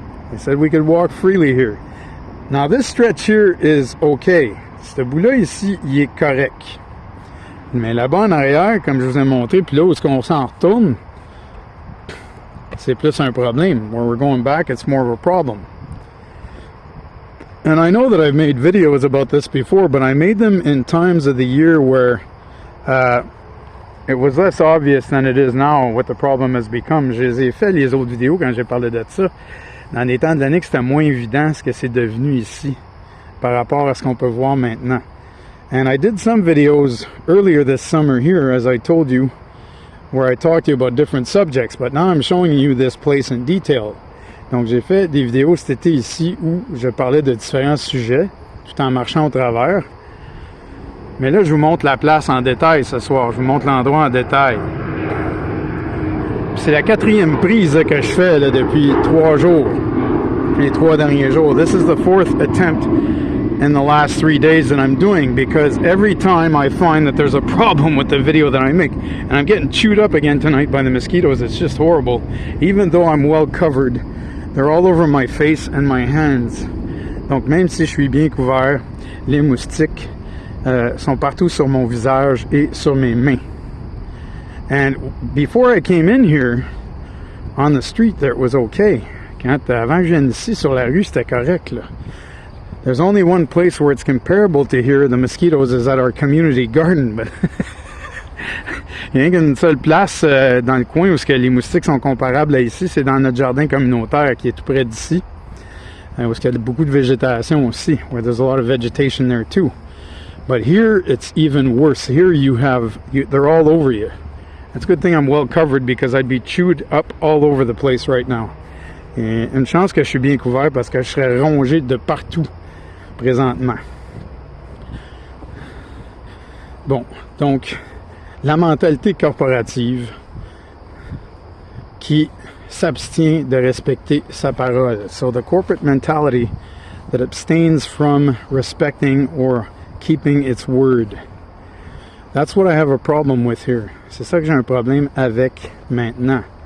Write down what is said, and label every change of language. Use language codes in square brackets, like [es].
[en] They said we could walk freely here. Now this stretch here is okay. [fr] Ce bout-là ici, il est correct. Mais là-bas en arrière, comme je vous ai montré, puis là où est-ce qu'on s'en retourne, c'est plus un problème. [en] Where we're going back, it's more of a problem. And I know that I've made videos about this before, but I made them in times of the year where it was less obvious than it is now what the problem has become. [fr] Je les ai fait les autres vidéos quand j'ai parlé de ça. Dans les temps de l'année que c'était moins évident ce que c'est devenu ici par rapport à ce qu'on peut voir maintenant. [en] And I did some videos earlier this summer here, as I told you, where I talked to you about different subjects, but now I'm showing you this place in detail. [fr] Donc j'ai fait des vidéos cet été ici où je parlais de différents sujets tout en marchant au travers. Mais là, je vous montre la place en détail ce soir. Je vous montre l'endroit en détail. C'est la 4e prise là, que je fais là, depuis 3 jours. Les 3 derniers jours. [en] This is the 4th attempt in the last 3 days that I'm doing because every time I find that there's a problem with the video that I make, and I'm getting chewed up again tonight by the mosquitoes, it's just horrible. Even though I'm well covered, they're all over my face and my hands. [fr] Donc même si je suis bien couvert, les moustiques sont partout sur mon visage et sur mes mains. [en] And before I came in here, on the street there it was okay. [fr] Avant que je vienne ici sur la rue, c'était correct là. [en] There's only one place where it's comparable to here, the mosquitoes, is at our community garden. [fr] But il y a qu'une seule place dans le coin où les moustiques sont comparables à ici, c'est dans notre jardin communautaire qui est tout près d'ici. Où il y a beaucoup de végétation aussi, [en] where there's a lot of vegetation there too. But here it's even worse. Here they're all over you. It's a good thing I'm well covered because I'd be chewed up all over the place right now. [fr] Et une chance que je suis bien couvert parce que je serais rongé de partout présentement. Bon, donc, la mentalité corporative qui s'abstient de respecter sa parole. [en] So the corporate mentality that abstains from respecting or keeping its word. That's what I have a problem with here. [fr] C'est ça que j'ai un problème avec maintenant.